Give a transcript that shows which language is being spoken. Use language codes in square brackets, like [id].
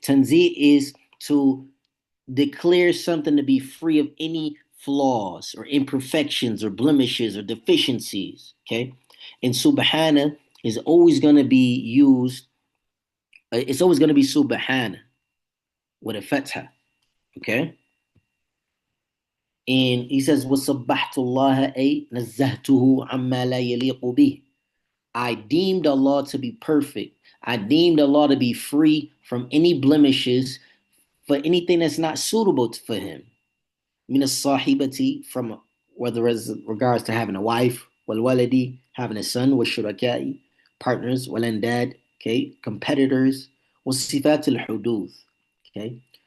[en] Tanzih is to declare something to be free of any flaws or imperfections or blemishes or deficiencies. Okay? And subhana is always going to be used, it's always going to be subhana with a fatha. Okay? And he says, [ar] وَصَبَّحْتُ اللَّهَ أَيْ نَزَّهْتُهُ عَمَّا لَا يَلِيقُ بِهِ. [en] I deemed Allah to be perfect. I deemed Allah to be free from any blemishes for anything that's not suitable for him. [ar] Min as-sahibati, [en] from whether as regards to having a wife, [ar] wal waladi, [en] having a son, wal shurakai, partners, wal andad, okay, competitors, [ar] was sifat al-huduth, [en] okay.